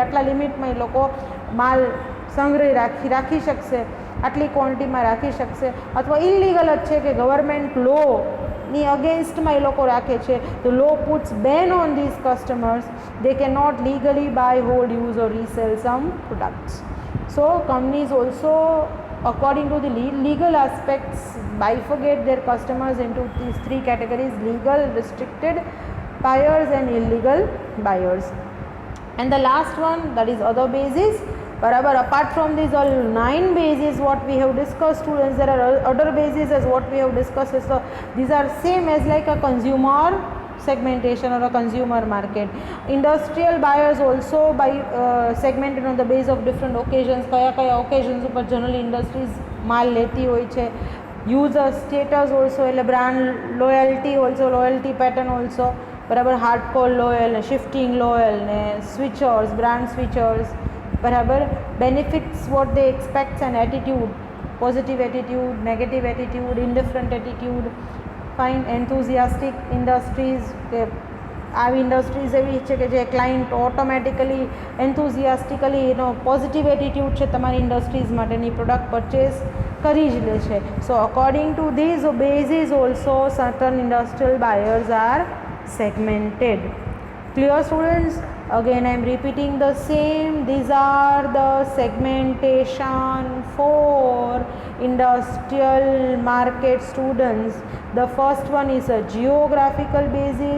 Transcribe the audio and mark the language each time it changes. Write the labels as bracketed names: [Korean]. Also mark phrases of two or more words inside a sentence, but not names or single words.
[Gujarati] આટલા લિમિટમાં એ લોકો માલ સંગ્રહી રાખી શકશે, આટલી ક્વોન્ટિટીમાં રાખી શકશે. અથવા ઇલીગલ જ છે કે ગવર્મેન્ટ લોની અગેન્સ્ટમાં એ લોકો રાખે છે. [English] તો law puts ban on these customers. They can not legally buy, hold, use or resell some products. so companies also according to the legal aspects bifurcate their customers into these three categories: legal, restricted buyers and illegal buyers. And the last one, that is other bases. Barabar, apart from these all 9 bases what we have discussed, students, there are other bases as what we have discussed. So these are same as like a consumer segmentation or a consumer market. Industrial buyers also buy segmented on the base of different occasions. [Gujarati] kaya occasions ઉપર [English] generally industries [Gujarati] માલ લેતી હોય છે. [English] user status also, એટલે brand loyalty also, loyalty pattern also, બરાબર, hardcore loyal ને shifting loyal ને switchers, brand switchers, બરાબર. benefits what they expect and attitude, positive attitude, negative attitude, indifferent attitude. ફાઇન. enthusiastic industries, [Gujarati] કે આવી ઇન્ડસ્ટ્રીઝ એવી છે કે જે [English] client automatically enthusiastically [Gujarati] એનો [English] positive attitude [Gujarati] છે તમારી ઇન્ડસ્ટ્રીઝ માટેની, [English] product purchase [Gujarati] કરી જ લે છે. [English] So according to these basis also certain industrial buyers are segmented. Clear, students? Again I am repeating the same. These are the segmentation for industrial market, students. The first one is a geographical basis.